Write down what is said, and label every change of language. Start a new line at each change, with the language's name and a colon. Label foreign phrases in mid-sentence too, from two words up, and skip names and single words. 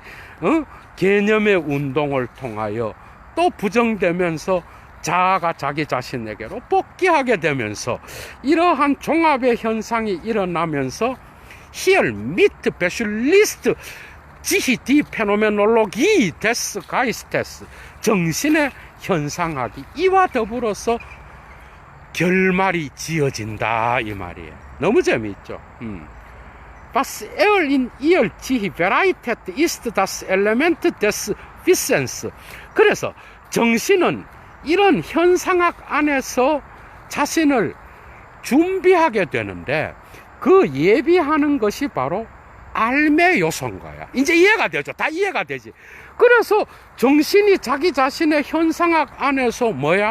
Korean: 개념의 운동을 통하여 또 부정되면서 자아가 자기 자신에게로 복귀하게 되면서 이러한 종합의 현상이 일어나면서
German: Hiermit beschließt sich die Phänomenologie des Geistes
Korean: 정신의 현상학이 이와 더불어서 결말이 지어진다 이 말이에요. 너무 재미있죠.
German: Was in ihr Bereitet ist das Element des Wissens.
Korean: 그래서 정신은 이런 현상학 안에서 자신을 준비하게 되는데 그 예비하는 것이 바로 알매 요소인 거야. 이제 이해가 되죠. 다 이해가 되지. 그래서 정신이 자기 자신의 현상학 안에서 뭐야?